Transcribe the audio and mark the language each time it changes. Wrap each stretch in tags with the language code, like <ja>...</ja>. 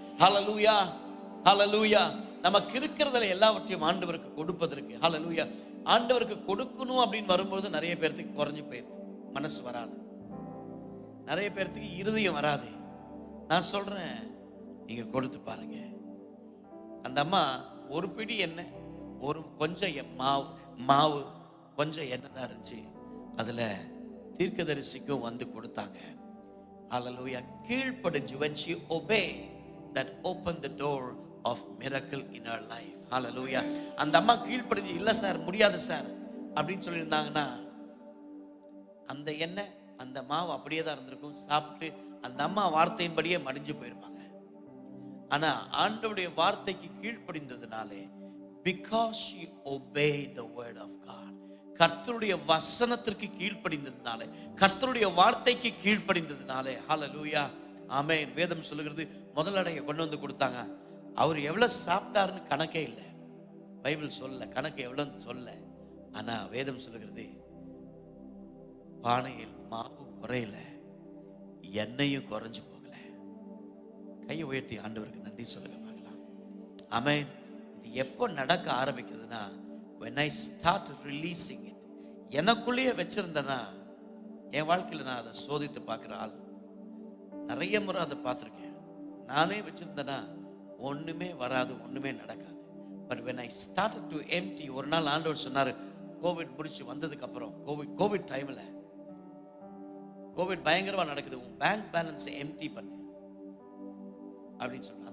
<ta>ஹல்லேலூயா, ஹல்லேலூயா. நமக்கு இருக்கிறதுல எல்லாவற்றையும் ஆண்டவருக்கு கொடுப்பதற்கு, ஹல்லேலூயா, ஆண்டவருக்கு கொடுக்கணும் அப்படின்னு வரும்போது நிறைய பேர்த்துக்கு குறைஞ்சு போயிருது, மனசு வராது, நிறைய பேர்த்துக்கு இருதயம் வராது. நான் சொல்றேன், நீங்க கொடுத்து பாருங்க. அந்த அம்மா ஒரு பிடி எண்ணெய், கொஞ்சம் மாவு கொஞ்சம் எண்ணெய் தான் இருந்துச்சு. அதுல தீர்க்கதரிசிக்கும் வந்து கொடுத்தாங்க. ஹல்லேலூயா. கீழ்ப்படிஞ்சு,</ta> <en>when she obeyed, that opened the door of miracle in her life.</en> <ta>ஹல்லேலூயா. அந்த அம்மா கீழ்ப்படிஞ்சு, இல்ல சார் முடியாது சார் அப்படின்னு சொல்லியிருந்தாங்கன்னா அந்த எண்ணெய் அந்த மாவு அப்படியே தான் இருந்திருக்கும். சாப்பிட்டு அந்த அம்மா வார்த்தையின்படியே மடிஞ்சு போயிருப்பாங்க. ஆனா ஆண்டவருடைய வார்த்தைக்கு கீழ்ப்படிந்ததுனாலே,</ta> <en>because she obeyed the word of God,</en> <ta>கர்த்தருடைய வசனத்திற்கு கீழ்ப்படிந்ததுனாலே, கர்த்தருடைய வார்த்தைக்கு கீழ்ப்படிந்ததுனாலே, ஹல்லேலூயா, ஆமென். வேதம் சொல்லுகிறது, முதல் அடையை கொண்டு வந்து கொடுத்தாங்க. அவர் எவ்வளவு சாப்பிட்டாருன்னு கணக்கே இல்லை, பைபிள் சொல்ல, கணக்கு எவ்வளவுன்னு சொல்ல. ஆனா வேதம் சொல்லுகிறது, பானையில் மாவு குறையல, எண்ணெயும் குறைஞ்சு போகல. கையை உயர்த்தி ஆண்டவருக்கு நன்றி சொல்லுங்க பார்க்கலாம். ஆமென். இது எப்போ நடக்க ஆரம்பிக்குதுன்னா,</ta> <en>when I start releasing it.</en> <ta>எனக்குள்ளேயே வச்சிருந்தேன்னா, என் வாழ்க்கையில் நான் அதை சோதித்து பார்க்குற ஆள், நிறைய முறை அதை பார்த்துருக்கேன். நானே வச்சிருந்தேன்னா ஒண்ணுமே வராது, ஒண்ணுமே நடக்காது. But</ta> <en>when I started to empty,</en> <ta>ஒரு நாள் ஆண்டவர் சொன்னாரு, கோவிட் முடிச்சு வந்ததுக்கு அப்புறம், கோவிட் டைம்ல, கோவிட் பயங்கரமா நடக்குது, உன் பேங்க் பேலன்ஸ் எம்டி பண்ணு அப்படின்னு சொன்னார்.</ta>